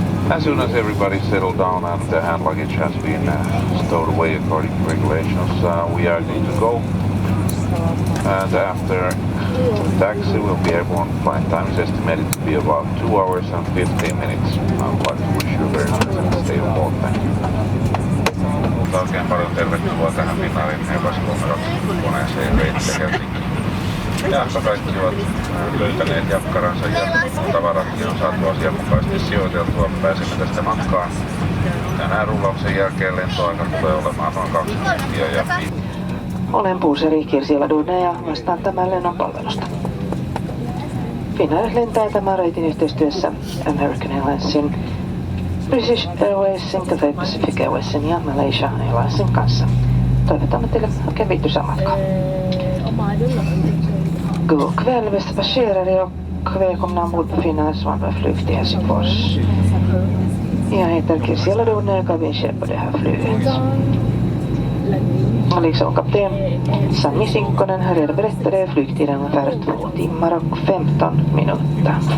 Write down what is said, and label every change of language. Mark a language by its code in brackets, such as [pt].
[en] As soon as everybody settled down and the hand luggage has been stowed away according to regulations, we are going to go. And after taxi, we'll be airborne. Flight time is estimated to be about 2 hours and 15 minutes. I would like to wish you very much and stay on board. Thank you. [fi] Oikein paljon tervetuloa tähän Finnairin Airbus A320-koneeseen reittille Helsinkiin. Jahka kaikki ovat löytäneet jakkaransa ja tavaratkin on saatu asianmukaisesti sijoiteltua. Pääsemme tästä matkaan. Tänään rullauksen jälkeen lentoaika tulee olemaan noin 2 tuntia. Olen puuseri Kirsi Ladunen ja vastaan tämän lennon palvelusta. Finnair lentää tämän reitin yhteistyössä American Airlinesin, British Airwaysin, Cathay Pacific Airwaysin ja Malaysia Airlinesin kanssa. Toivotamme teille oikein viihtyisää matkaa. [sv] God kväll bästa passagerare och välkomna ombord på Finnair RUNWAY-flyg till Helsingfors. Jag heter Kirsi Ladunen och är kabinchef på det här flyget. Liksom kapten Sami Sinkkonen här redan berättade flygtiden ungefär 2 timmar och 15 minuter.